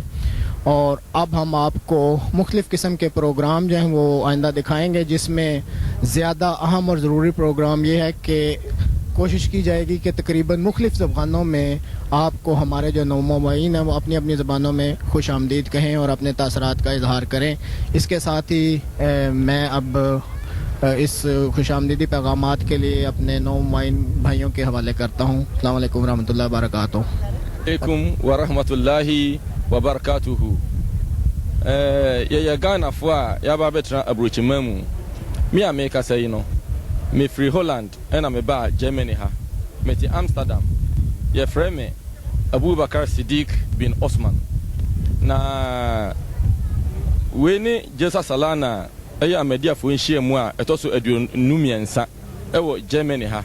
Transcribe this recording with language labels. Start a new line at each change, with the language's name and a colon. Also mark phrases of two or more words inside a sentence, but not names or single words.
Urdu: اور اب ہم آپ کو مختلف قسم کے پروگرام جو ہیں وہ آئندہ دکھائیں گے، جس میں زیادہ اہم اور ضروری پروگرام یہ ہے کہ کوشش کی جائے گی کہ تقریباً مختلف زبانوں میں آپ کو ہمارے جو نومبئین ہیں وہ اپنی اپنی زبانوں میں خوش آمدید کہیں اور اپنے تاثرات کا اظہار کریں. اس کے ساتھ ہی میں اب اس خوش آمدیدی پیغامات کے لیے اپنے نومبئین بھائیوں کے حوالے کرتا ہوں.
Arabic: السلام علیکم ورحمۃ اللہ وبرکاتہ. علیکم ورحمۃ اللہ وبرکاتہ.
Akan: یɛyɛ ghanafoɔ a yɛaba bɛtena aburokyima mu. Me a mekasa yi no mefiri Holland ɛna mebaa Germany ha. Mete Amsterdam. Yɛfrɛ me Abubakar Siddiq bin Osman. Na wei ne Jalsa Salana ɛyɛ Ahmadiyyafoɔ nhyia mu a ɛtɔ so 23 ɛwɔ Germany ha.